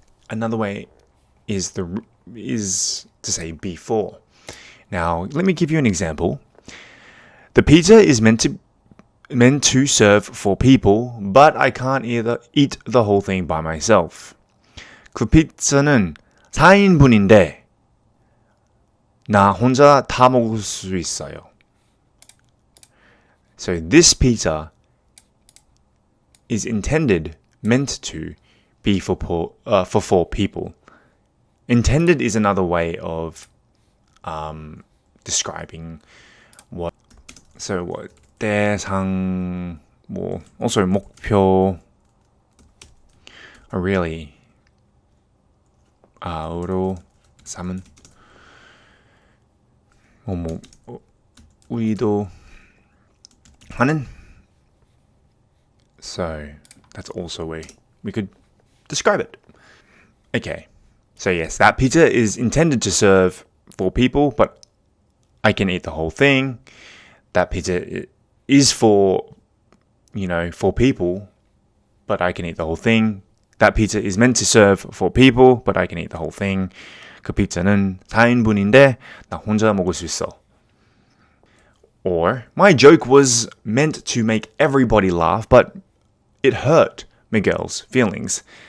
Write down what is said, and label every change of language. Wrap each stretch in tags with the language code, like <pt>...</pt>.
<en>Another way is to say before. Now, let me give you an example. The pizza is meant to serve 4 people, but I can't eat the whole thing by myself.</en> <ko>그 피자는 4인분인데 나 혼자 다 먹을 수 있어요.</ko> <en>So this pizza is meant to be for 4 people. Intended is another way of describing what. So what?</en> <ko>대상,</ko> <en>also</en> <ko>목표</ko> <en>are really</en> <ko>으로 삼은 우리도 하는.</ko> <en>So that's also a way we could describe it. Okay. So yes, that pizza is intended to serve 4 people, but I can eat the whole thing. That pizza is for, 4 people, but I can eat the whole thing. That pizza is meant to serve 4 people, but I can eat the whole thing.</en> <ko>그 피자는 4인분인데 나 혼자 먹을 수 있어.</ko> <en>Or, my joke was meant to make everybody laugh, but it hurt Miguel's feelings.</en>